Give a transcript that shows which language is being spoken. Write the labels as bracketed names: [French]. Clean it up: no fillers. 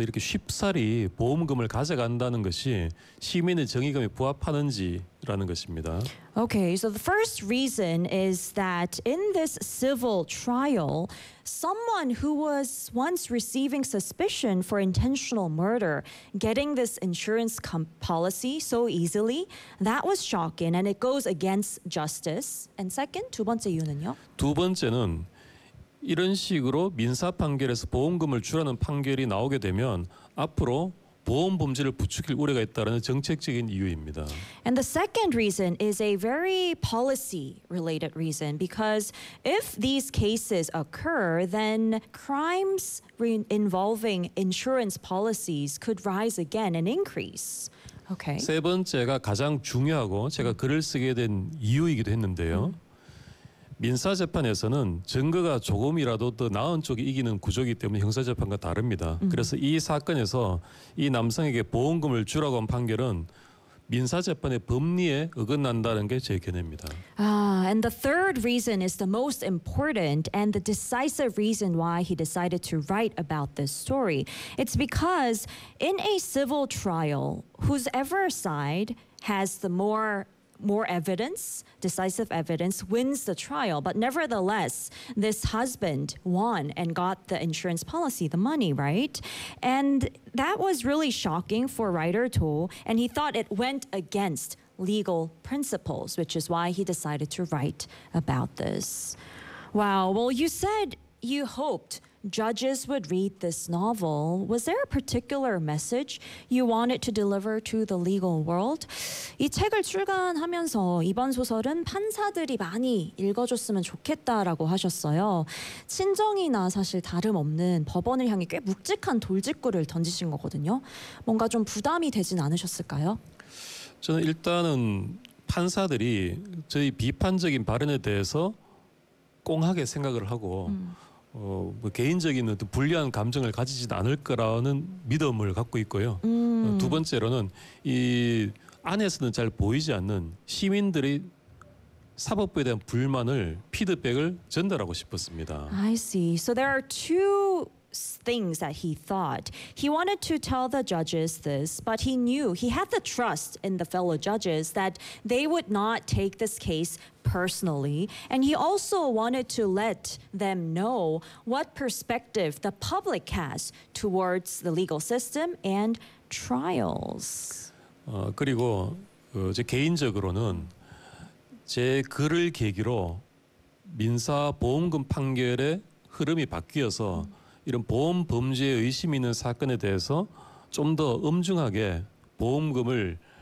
[Korean] 이렇게 쉽사리 보험금을 가져간다는 것이 시민의 정의감에 부합하는지라는 것입니다. [English] Okay, so the first reason is that in this civil trial, someone who was once receiving suspicion for intentional murder getting this insurance policy so easily, that was shocking and it goes against justice. And second, [Korean] 두 번째 이유는요? 두 번째는 이런 식으로 민사 판결에서 보험금을 주라는 판결이 나오게 되면 앞으로 보험 범죄를 부추길 우려가 있다는 정책적인 이유입니다. [English] And the second reason is a very policy related reason because if these cases occur, then crimes involving insurance policies could rise again and increase. Okay. [Korean] 세 번째가 가장 중요하고 제가 글을 쓰게 된 이유이기도 했는데요. 민사재판에서는 증거가 조금이라도 더 나은 쪽이 이기는 구조이기 때문에 형사재판과 다릅니다. 그래서 이 사건에서 이 남성에게 보험금을 주라고 한 판결은 민사재판의 법리에 어긋난다는 게제 견해입니다. [English] And the third reason is the most important and the decisive reason why he decided to write about this story. It's because in a civil trial, whoever's side has the more evidence, decisive evidence, wins the trial. But nevertheless, this husband won and got the insurance policy, the money, right? And that was really shocking for writer Toh, and he thought it went against legal principles, which is why he decided to write about this. Wow. Well, you said you hoped judges would read this novel. Was there a particular message you wanted to deliver to the legal world? [Korean] 이 책을 출간하면서 이번 소설은 판사들이 많이 읽어줬으면 좋겠다라고 하셨어요. 친정이나 사실 다름없는 법원을 향해 꽤 묵직한 돌직구를 던지신 거거든요. 뭔가 좀 부담이 되진 않으셨을까요? 저는 일단은 판사들이 저희 비판적인 발언에 대해서 꽁하게 생각을 하고 뭐 개인적인 어떤 불리한 감정을 가지진 않을 거라는 믿음을 갖고 있고요. 두 번째로는 이 안에서는 잘 보이지 않는 시민들의 사법부에 대한 불만을 피드백을 전달하고 싶었습니다. [English] I see. So there are two things that he thought. He wanted to tell the judges this, but he knew he had the trust in the fellow judges that they would not take this case personally. And he also wanted to let them know what perspective the public has towards the legal system and trials. [Korean] 그리고 제 개인적으로는 제 글을 계기로 민사 보험금 판결의 흐름이 바뀌어서 이런 보험 범죄에 의심이 있는 사건에 대해서 좀더 엄중하게 보험금을